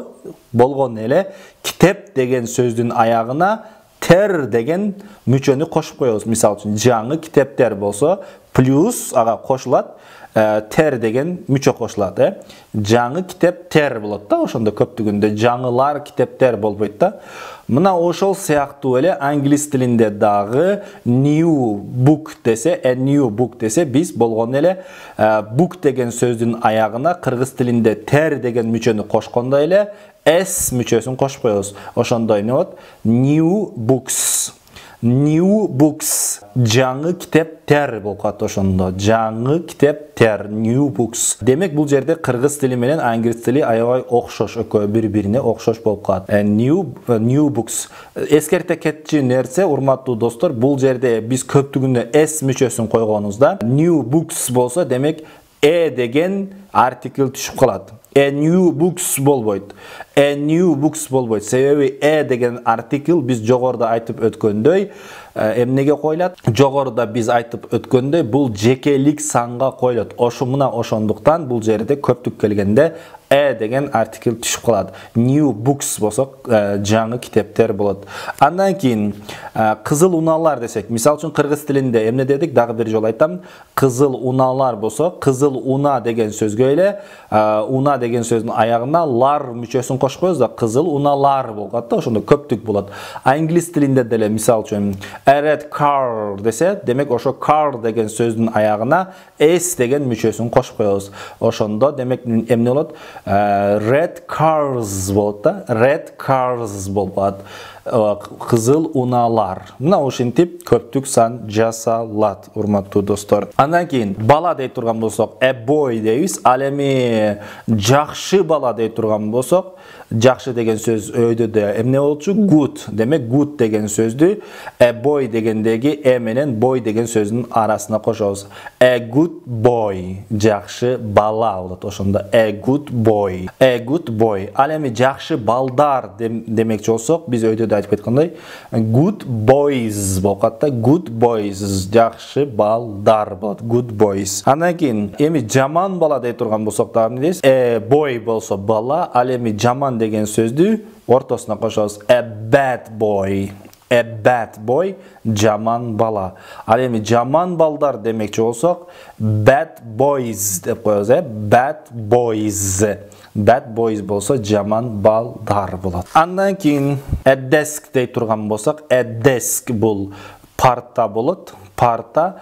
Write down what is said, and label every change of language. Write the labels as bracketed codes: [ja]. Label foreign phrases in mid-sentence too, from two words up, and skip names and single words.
[ky] Болгон эле китеп деген сөздүн аягына тер деген мүчөнү кошуп коебуз. Мисал үчүн жаңы китептер болсо, плюс ага кошулат тер деген мүчө кошулат. Жаңы китептер болот да, ошондо көптүгүндө жаңылар китептер болбойт да. Мына ошол сыяктуу эле англис тилинде дагы [en] new book [ky] десе, [en] a new book [ky] десе, биз болгон эле book деген сөздүн аягына кыргыз тилинде ter деген мүчөнү кошкондой эле s мүчөсүн кошуп коебуз. Ошондо эмне болот? [en] New books. New books. [ky] Жаңы китептер болуп калат ошондо. Жаңы китептер, [en] new books. [ky] Демек бул жерде кыргыз тили менен англис тили аябай окшош, экөө бири-бирине окшош болуп калат. [en] New books. [ky] Эскерте кетчү нерсе, урматтуу достор, бул жерде биз көптүгүндө s мүчөсүн койгонубузда, [en] new books [ky] болсо, демек деген артикл түшүп калат. [en] A new books болбойт. A new books болбойт. [ky] Себеби деген артикл биз жогоруда айтып өткөндөй эмнеге коюлат? Жогоруда биз айтып өткөндөй бул жекелик санга коюлат. Ошондуктан бул жерде көптүк келгенде деген артикл түшүп калат. [en] New books [ky] болсо жаңы китептер болот. Андан кийин кызыл унаалар десек, мисал үчүн кыргыз тилинде эмне дедик? Дагы бир жолу айтам. Кызыл унаалар болсо, кызыл уна деген сөзгө эле уна деген сөздүн аягына лар мүчөсүн кошуп коебуз да, кызыл унаалар болот да, ошондо көптүк болот. Англис тилинде деле мисал үчүн [en] a red car [ky] десе, демек ошо car деген сөздүн аягына s деген мүчөсүн кошуп коебуз. Ошондо демек эмне болот? [en] Red cars [ky] болот да, [en] red cars болот. [ky] Кызыл унаалар. Мына ушинтип көптүк сан жасалат, урматтуу достор. Андан кийин бала дей турган болсок, [en] a boy дейбиз. [ky] Ал эми жакшы бала дей турган болсок, жакшы деген сөз өйдөдө эмне болчу? Good. Демек good деген сөздү [en] a boy [ky] дегендеги менен boy деген сөздүн арасына кошобуз. [en] A good boy, [ky] жакшы бала болот. [en] Ошондо a good boy. A good boy. [ky] Ал эми жакшы балдар демекчи болсок, биз өйдөдө айтып кеткендей, [en] good boys [ky] болуп калат да, [en] good boys, [ky] жакшы балдар болот, [en] good boys. [ky] Андан кийин эми жаман бала дей турган болсок дагы эмне дейбиз? Boy болсо бала, ал эми жаман деген сөздү ортосуна кошобуз. [en] A bad boy. A bad boy, [ky] жаман бала. Ал эми жаман балдар демекчи болсок, [en] bad boys [ky] деп коебуз, [en] bad boys. Bad boys [ky] болсо жаман балдар болот. Андан кийин [en] a desk [ky] дей турган болсок, [en] a desk [ky] бул парта болот. Парта.